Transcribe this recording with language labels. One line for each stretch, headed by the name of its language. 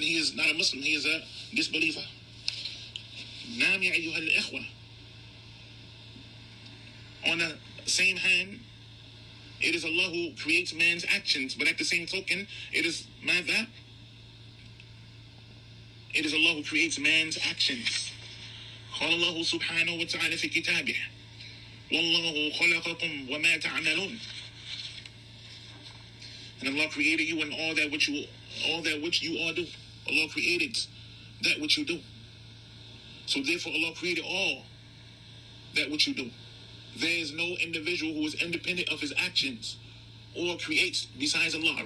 English: He is a disbeliever.
Arabic: Naam ya ayyuha al-ikhwa.
English: On the same hand, it is Allah who creates man's actions, but at the same token, it is ماذا? It is Allah who creates man's actions.
Arabic: قال الله سبحانه وتعالى في كتابه والله خلقكم وما تعملون.
English: And Allah created you and all that which you all do. Allah created that which you do. So therefore Allah created all that which you do. there is no individual who is independent of his actions or creates besides Allah.